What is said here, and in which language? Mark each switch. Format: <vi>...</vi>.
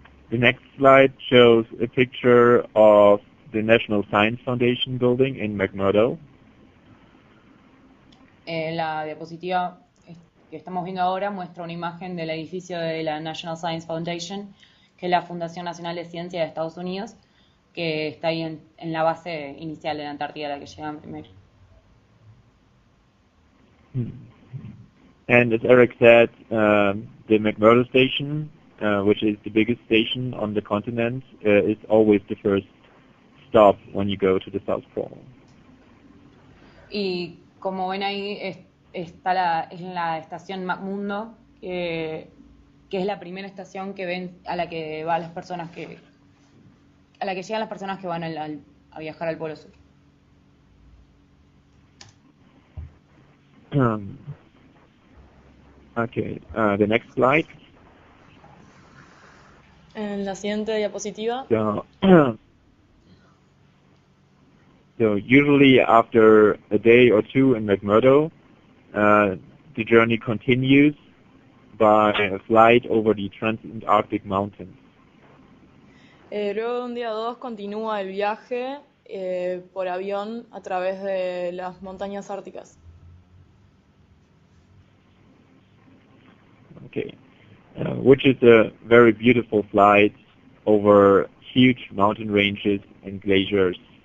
<en>The next slide shows a picture of the National Science Foundation building in McMurdo.</en> <es>La diapositiva que estamos viendo ahora muestra una imagen del edificio de la National Science Foundation, que es la Fundación Nacional de Ciencia de Estados Unidos, que está ahí en la base inicial de la Antártida a la que llegan primero.</es> <en>And as Erik said, the McMurdo station, which is the biggest station on the continent, is always the first stop when you go to the South Pole.</en> <es>Y como ven ahí, está en la estación McMurdo, que es la primera estación que ven a la que van las personas a la que llegan las personas que van a viajar al Polo Sur.</es> <en>Okay, the next slide.</en> <es>En la siguiente diapositiva.</es> <en>So usually after a day or two in McMurdo, the journey continues by a flight over the Transantarctic Mountains.</en> <es>Luego de un día o dos continúa el viaje por avión a través de las montañas árticas.</es> <en>Okay, which is a very beautiful flight over huge mountain ranges and glaciers.</en>